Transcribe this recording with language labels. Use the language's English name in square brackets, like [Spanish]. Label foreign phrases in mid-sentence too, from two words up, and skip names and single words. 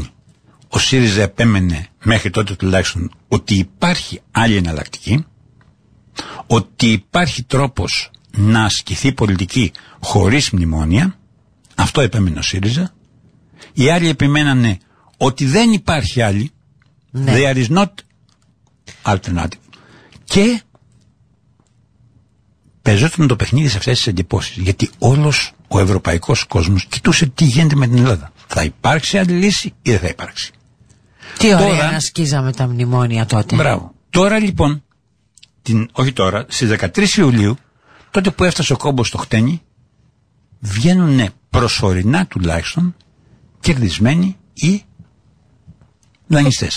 [Greek] Ο ΣΥΡΙΖΑ επέμενε μέχρι τότε τουλάχιστον ότι υπάρχει άλλη εναλλακτική, ότι υπάρχει τρόπος να ασκηθεί πολιτική χωρίς μνημόνια. Αυτό επέμενε ο ΣΥΡΙΖΑ. Οι άλλοι επιμένανε ότι δεν υπάρχει άλλη. Ναι. [English] There is not alternative. [Greek] Και παίζονταν το παιχνίδι σε αυτές τις εντυπώσεις. Γιατί όλος ο ευρωπαϊκός κόσμος κοιτούσε τι γίνεται με την Ελλάδα. Θα υπάρξει άλλη λύση ή δεν θα υπάρξει? Τι ωραία να σκίζαμε τα μνημόνια τότε. Μπράβο. Τώρα λοιπόν, στις 13 Ιουλίου, τότε που έφτασε ο κόμπος στο χτένι, βγαίνουν προσωρινά τουλάχιστον κερδισμένοι οι δανειστές.